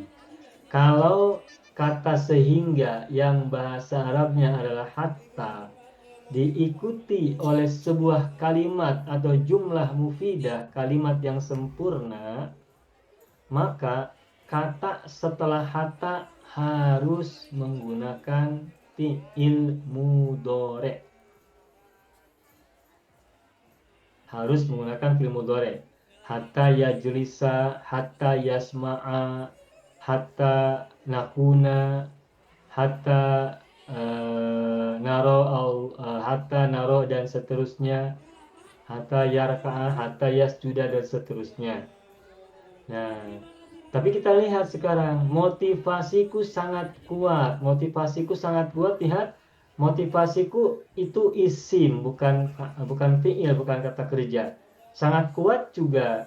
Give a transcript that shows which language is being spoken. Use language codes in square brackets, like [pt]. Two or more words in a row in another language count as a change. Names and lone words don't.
[id] Kalau kata sehingga yang bahasa Arabnya adalah hatta diikuti oleh sebuah kalimat atau [ar] جملة مفيدة, [id] kalimat yang sempurna, maka kata setelah hatta harus menggunakan [ar] فعل مضارع'. [id] Harus menggunakan [ar] فعل مضارع'. حتى يجلس، حتى يسمع، حتى نكون، حتى حتى نرى [id] dan seterusnya, [ar] حتى يركع، حتى يسجد [id] dan seterusnya. Nah, tapi kita lihat sekarang motivasiku sangat kuat. Motivasiku sangat kuat, lihat. Motivasiku itu isim, bukan fi'il, bukan kata kerja. Sangat kuat juga.